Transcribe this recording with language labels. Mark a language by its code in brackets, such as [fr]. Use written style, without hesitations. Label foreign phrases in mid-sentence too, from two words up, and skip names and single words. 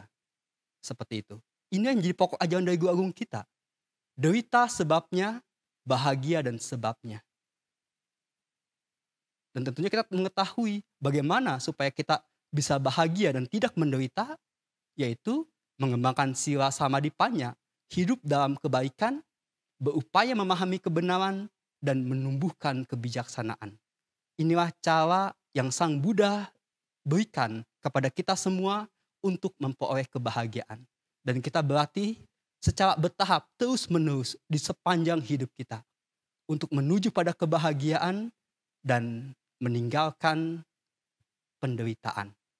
[id] Seperti itu. Ini yang menjadi pokok ajaran dari Guru Agung kita. Derita sebabnya, bahagia dan sebabnya. Dan tentunya kita mengetahui bagaimana supaya kita bisa bahagia dan tidak menderita, yaitu mengembangkan [pi] sila samadhi panya, [id] hidup dalam kebaikan, berupaya memahami kebenaran, dan menumbuhkan kebijaksanaan. Inilah cara yang Sang Buddha berikan kepada kita semua untuk memperoleh kebahagiaan. Dan kita berlatih secara bertahap terus-menerus di sepanjang hidup kita untuk menuju pada kebahagiaan dan meninggalkan penderitaan.